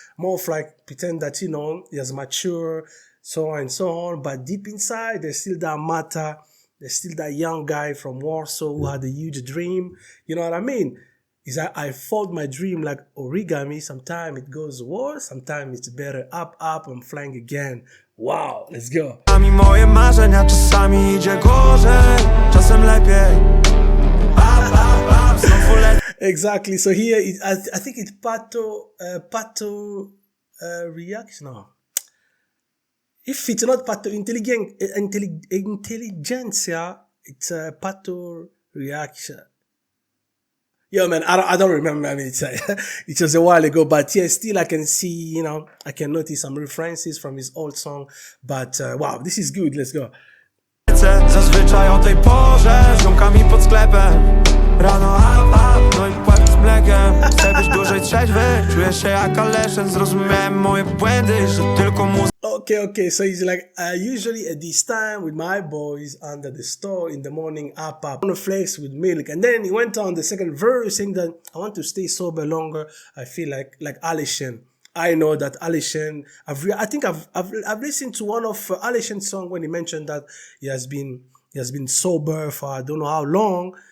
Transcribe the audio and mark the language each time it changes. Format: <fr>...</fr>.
<en>More of like pretend that, you know, it's mature, so on and so on. But deep inside, there's still that matter. There's still that young guy from Warsaw who had a huge dream. You know what I mean? Is that I fold my dream like origami. Sometimes it goes worse, sometimes it's better. Up, I'm flying again. Wow, let's go.</en> <pl>Czasami moje marzenia, czasami idzie gorzej, czasem lepiej. Znowu lepiej.</pl> <en>Exactly. So here, I think it's Pato reaction. No. If it's not Pato intelligentsia, it's Pato reaction. Yo, man, I don't remember. I mean, it was a while ago, but yeah, still I can see, you know, I can notice some references from his old song. But wow, this is good. Let's go.</en> <pl>Zazwyczaj o tej porze z ziomkami pod sklepem. Rano no i płatki z mlekiem. Chcę być dłużej trzeźwy, czuję się jak Aleszyn. Zrozumiałem moje błędy, że tylko muzyka.</pl> <en>Okay, so he's like, usually at this time with my boys under the store in the morning, up, on the flex with milk. And then he went on the second verse saying that I want to stay sober longer. I feel like Aleshin. I know that Aleshin, I think I've listened to one of Aleshin's song when he mentioned that he has been sober for I don't know how long.</en>